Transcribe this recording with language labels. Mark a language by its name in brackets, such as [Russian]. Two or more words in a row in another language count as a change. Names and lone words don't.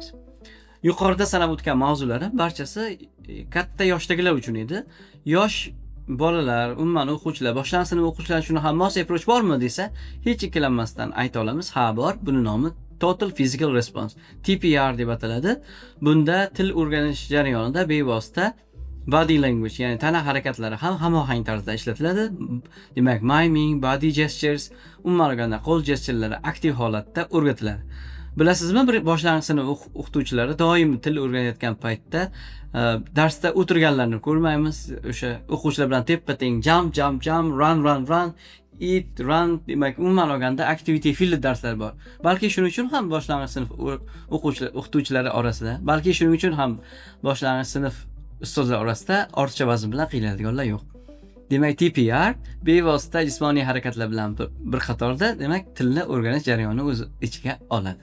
[Uzbek] Yuqorida sanab o'tgan mavzular barchasi katta yoshdagilar uchun edi. Yosh bolalar, umuman o'quvchilar, boshlang'ich sinf o'quvchilari uchun ham mos approach bormi desa, hech ikkilanmasdan ayta olamiz, ha bor. Buni nomi Total Physical Response, TPR deb ataladi. Bunda til o'rganish jarayonida bevosita [English] body language, [Uzbek] ya'ni tana harakatlari ham hamohang tarzda ishlatiladi. Demak, miming, [English] body gestures, [Uzbek] umuman olganda qo'l gesturalari aktiv holatda o'rgatiladi. Bilasizmi, bir boshlang'ich sinf o'qituvchilari doim til o'rganayotgan paytda darsda o'tirganlarni ko'rmaymiz. O'sha o'quvchilar bilan teppa-teng [English] jump, run, eat, run, [Uzbek] demak umuman olganda [English] activity field [Uzbek] darslar bor. Balki shuning uchun ham boshlang'ich sinf o'qituvchilari orasida, balki shuning uchun ham boshlang'ich sinf ustozlar orasida ortiqcha vazn bilan qiynaladiganlar yo'q. Demak, TPR bevosita jismoniy harakatlar bilan bir qatorda, demak, tilni o'rganish jarayonini o'z ichiga oladi.